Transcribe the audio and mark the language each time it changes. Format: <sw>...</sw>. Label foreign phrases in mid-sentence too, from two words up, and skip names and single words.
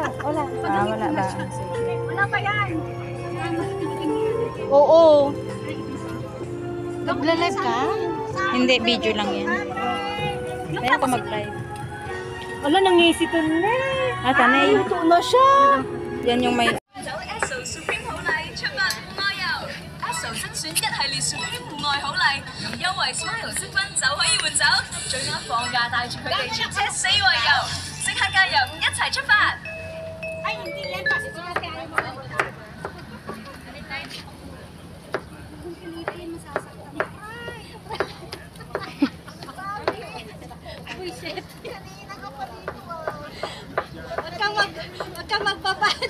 <tl>Wala ba? Sige. Wala pa yan. Oo. Nagla-live ka? Hindi, video lang yan. Kaya ako mag-live. Wala, nangisi to na. Ah, tanay. Luto na siya. Yan yung may...</tl> <yue>走 Esso Supreme 好禮，出物愛遊 Esso 精選一系列 Supreme 戶外好禮，優惠 Smile 積分就可以換走，最啱放假帶住佢哋出車四圍遊，即刻加入一齊出發！</yue> <tl>Ay, hindi yan. Kasi sinasabi mo. Uy, shit. Huwag kang magbabad.</tl>